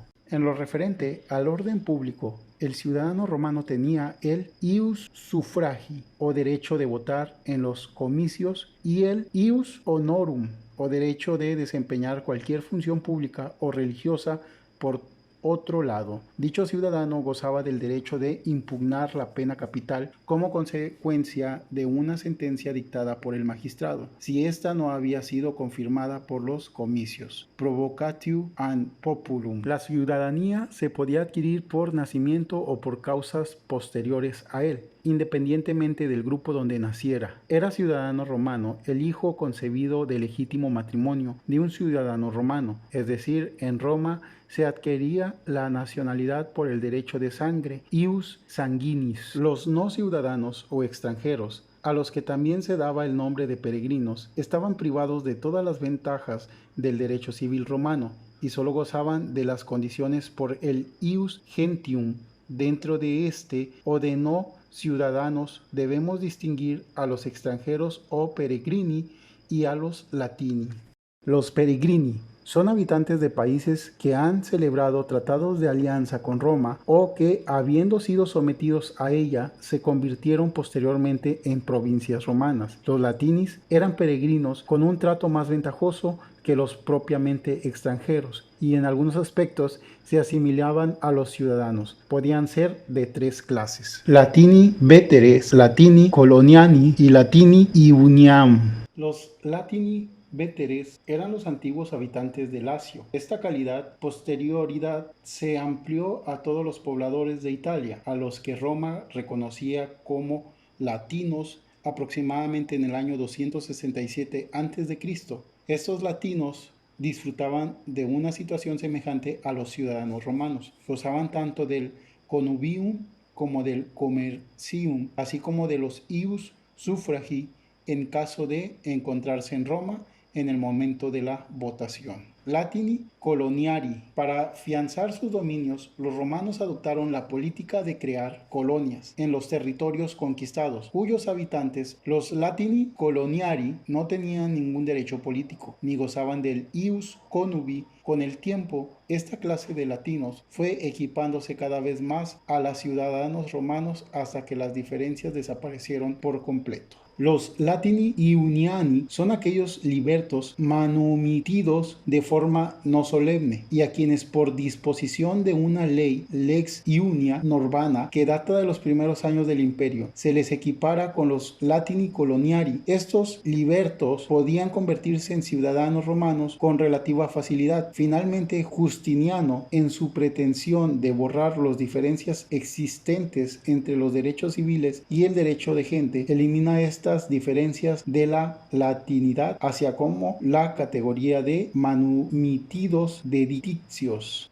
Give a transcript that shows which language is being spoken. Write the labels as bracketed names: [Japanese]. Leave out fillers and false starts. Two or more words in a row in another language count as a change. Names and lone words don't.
[Spanish] En lo referente al orden público, el ciudadano romano tenía el [Latin] ius suffragii, [Spanish] o derecho de votar en los comicios, y el [Latin] ius honorum, [Spanish] o derecho de desempeñar cualquier función pública o religiosa. Por otro lado, dicho ciudadano gozaba del derecho de impugnar la pena capital como consecuencia de una sentencia dictada por el magistrado, si ésta no había sido confirmada por los comicios. [Latin] Provocatio ad populum. [Spanish] La ciudadanía se podía adquirir por nacimiento o por causas posteriores a él, independientemente del grupo donde naciera. Era ciudadano romano el hijo concebido de legítimo matrimonio de un ciudadano romano, es decir, en Roma se adquiría la nacionalidad por el derecho de sangre, [Latin] ius sanguinis. [Spanish] Los no ciudadanos o extranjeros, a los que también se daba el nombre de peregrinos, estaban privados de todas las ventajas del derecho civil romano y solo gozaban de las condiciones por el [Latin] ius gentium. [Spanish] Dentro de este o de no ciudadanos debemos distinguir a los extranjeros o peregrini y a los latini. Los peregrini son habitantes de países que han celebrado tratados de alianza con Roma o que, habiendo sido sometidos a ella, se convirtieron posteriormente en provincias romanas. Los latinis eran peregrinos con un trato más ventajoso que los propiamente extranjeros y en algunos aspectos se asimilaban a los ciudadanos. Podían ser de tres clases: [Latin] latini veteres, latini coloniani y latini iuniam. [Spanish] Los [Latin] latini véteres [Spanish] eran los antiguos habitantes de Lacio. Esta posterioridad se amplió a todos los pobladores de Italia, a los que Roma reconocía como latinos aproximadamente en el año 267 a.C., estos latinos disfrutaban de una situación semejante a los ciudadanos romanos. Gozaban tanto del connubium como del commercium, así como de los [Latin] ius suffragi [Spanish] en caso de encontrarse en Roma en el momento de la votación. [Latin] Latini coloniari. [Spanish] Para afianzar sus dominios, los romanos adoptaron la política de crear colonias en los territorios conquistados, cuyos habitantes, los [Latin] latini coloniari, [Spanish] no tenían ningún derecho político, ni gozaban del [Latin] ius connubi. [Spanish] Con el tiempo, esta clase de latinos fue equipándose cada vez más a los ciudadanos romanos hasta que las diferencias desaparecieron por completo. Los [Latin] latini iuniani [Spanish] son aquellos libertos manumitidos de forma no solemne y a quienes por disposición de una ley, [Latin] lex iunia norvana, [Spanish] que data de los primeros años del imperio, se les equipara con los [Latin] latini coloniari. [Spanish] Estos libertos podían convertirse en ciudadanos romanos con relativa facilidad. Finalmente, Justiniano, en su pretensión de borrar las diferencias existentes entre los derechos civiles y el derecho de gente, elimina estas diferencias de la latinidad hacia como la categoría de manumitidos dediticios.